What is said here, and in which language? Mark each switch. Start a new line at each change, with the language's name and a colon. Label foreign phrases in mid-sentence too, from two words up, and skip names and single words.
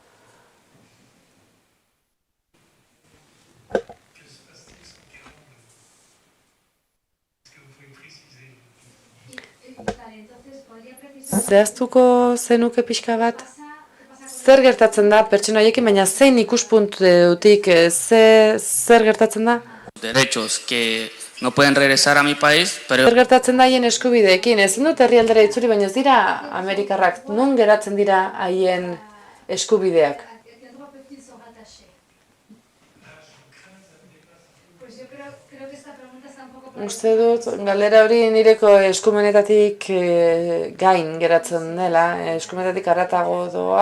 Basque: Zehaztuko zenuke pixka bat? Zer gertatzen da pertsona horiekin, baina zein ikuspuntutik zer gertatzen da?
Spanish: Derechos que no pueden regresar a mi país, pero
Basque: Zer gertatzen da haien eskubideekin? Ezin dut herrialdera itzuli, baina ez dira Amerikarrak. Non geratzen dira haien eskubideak? Uste dut, galdera hori nireko eskumenetatik gain geratzen dela, eskumenetatik haratago doa.